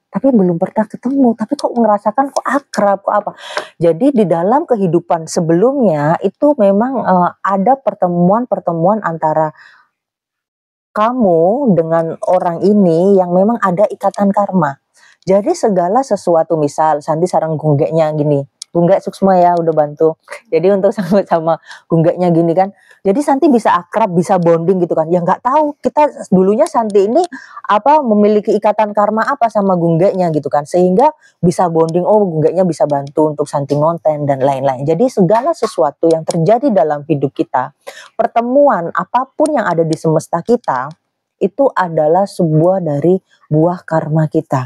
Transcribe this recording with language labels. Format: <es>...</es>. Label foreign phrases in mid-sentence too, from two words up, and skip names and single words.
<id>Tapi belum pernah ketemu, tapi kok ngerasakan kok akrab, kok apa. Jadi di dalam kehidupan sebelumnya itu memang ada pertemuan-pertemuan antara kamu dengan orang ini yang memang ada ikatan karma. Jadi segala sesuatu, misal Santi sarang gunggeknya gini, gunggek Suksma ya udah bantu. Jadi untuk sama gunggeknya gini kan, jadi Santi bisa akrab, bisa bonding gitu kan. Ya nggak tahu kita dulunya Santi ini memiliki ikatan karma apa sama gunggeknya gitu kan, sehingga bisa bonding. Oh gunggeknya bisa bantu untuk Santi ngonten dan lain-lain. Jadi segala sesuatu yang terjadi dalam hidup kita, pertemuan apapun yang ada di semesta kita, itu adalah sebuah dari buah karma kita.</id>